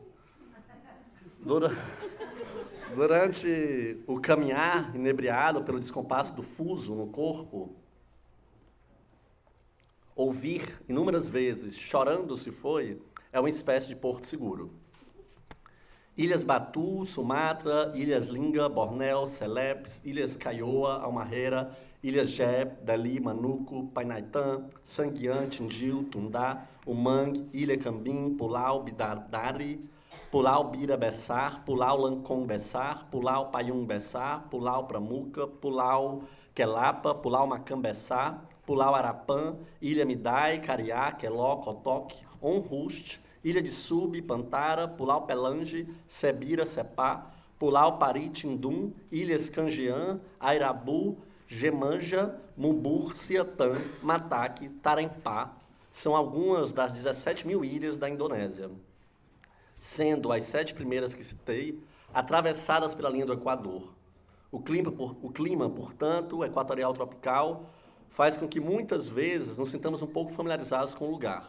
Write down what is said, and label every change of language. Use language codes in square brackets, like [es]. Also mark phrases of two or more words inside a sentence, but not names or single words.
[pt] Durante o caminhar inebriado pelo descompasso do fuso no corpo, ouvir inúmeras vezes, chorando se foi, é uma espécie de porto seguro. Ilhas Batu, Sumatra, Ilhas Linga, Bornéu, Celebes, Ilhas Caioa, Halmahera, Ilhas Jeb, Dali, Manuco, Painaitã, Sangian, Tingil, Tundá, Umang, Ilha Cambim, Pulau Bidadari, Pulau Bira Bessar, Pulau Lancong Bessar, Pulau Payung Bessar, Pulau Pramuca, Pulau Quelapa, Pulau Macam Bessar, Pulau Arapã, Ilha Midai, Cariá, Queló, Cotoque, Onrust, Ilha de Sub, Pantara, Pulau Pelange, Sebira, Sepá, Pulau Paritindum, Ilhas Canjean, Airabu, Gemanja, Mumbur, Siatã, Mataque, Tarempá, são algumas das 17 mil ilhas da Indonésia, sendo as 7 primeiras que citei atravessadas pela linha do Equador. O clima, portanto, equatorial tropical, faz com que muitas vezes nos sintamos um pouco familiarizados com o lugar.